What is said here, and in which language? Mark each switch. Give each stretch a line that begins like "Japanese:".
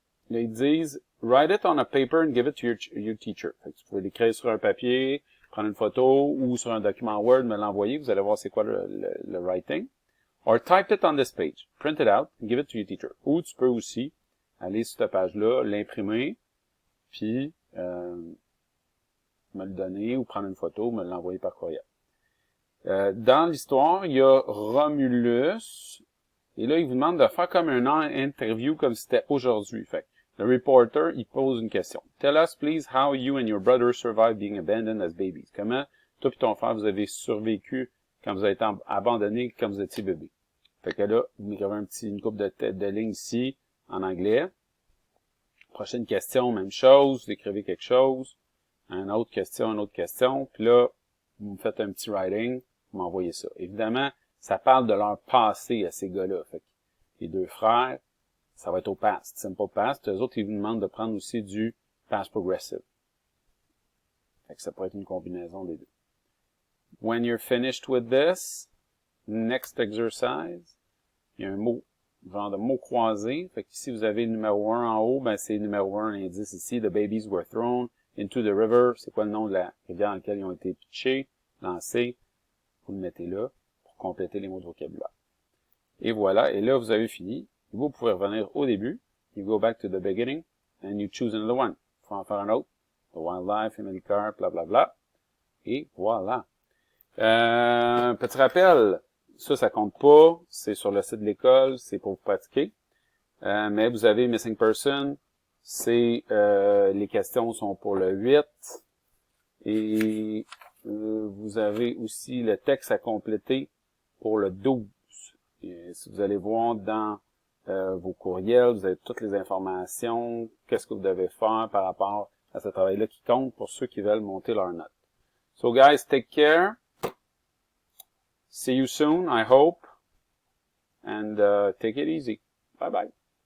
French: Là, ils disent,
English: write it on a paper and give it to your teacher.
French: Fait que tu pouvez l'écrire sur un papier, prendre une photo, ou sur un document Word, me l'envoyer. Vous allez voir c'est quoi le writing.
English: Or type it on this page. Print it out and give it to your teacher.
French: Ou tu peux aussi aller sur cette page-là, l'imprimer, puis me le donner, ou prendre une photo, me l'envoyer par courriel. Dans l'histoire, il y a Romulus, et là, il vous demande de faire comme un interview comme si c'était aujourd'hui. Fait le reporter, il pose une question.
English: Tell us, please, how you and your brother survived being abandoned as babies.
French: Comment toi et ton frère, vous avez survécu quand vous avez été abandonnés quand vous étiez bébé. Fait que là, vous m'écrivez une couple de lignes ici, en anglais. Prochaine question, même chose. Vous écrivez quelque chose. Une autre question. Puis là, vous me faites un petit writing. Vous m'envoyez ça. Évidemment, ça parle de leur passé à ces gars-là. Fait que les deux frères, ça va être au past, simple past. Eux autres, ils vous demandent de prendre aussi du past progressive. Fait que ça pourrait être une combinaison des deux.
English: When you're finished with this, next exercise,
French: il y a un mot, genre de mot croisé. Fait que ici, vous avez le numéro 1 en haut, ben c'est numéro 1, l'indice ici,
English: the babies were thrown into the river.
French: C'est quoi le nom de la rivière dans laquelle ils ont été pitchés, lancés? Vous le mettez là pour compléter les mots de vocabulaire. Et voilà, et là, vous avez fini. Vous pouvez revenir au début.
English: You go back to the beginning, and you choose another one.
French: Il faut en faire un autre.
English: The wildlife, family car, bla bla
French: bla. Et voilà. Petit rappel, ça compte pas. C'est sur le site de l'école, c'est pour vous pratiquer. Mais vous avez missing person. Les questions sont pour le 8. Et vous avez aussi le texte à compléter pour le 12. Et si vous allez voir dans vos courriels, vous avez toutes les informations, qu'est-ce que vous devez faire par rapport à ce travail-là qui compte pour ceux qui veulent monter leur note.
English: So guys, take care. See you soon, I hope. And take it easy. Bye bye.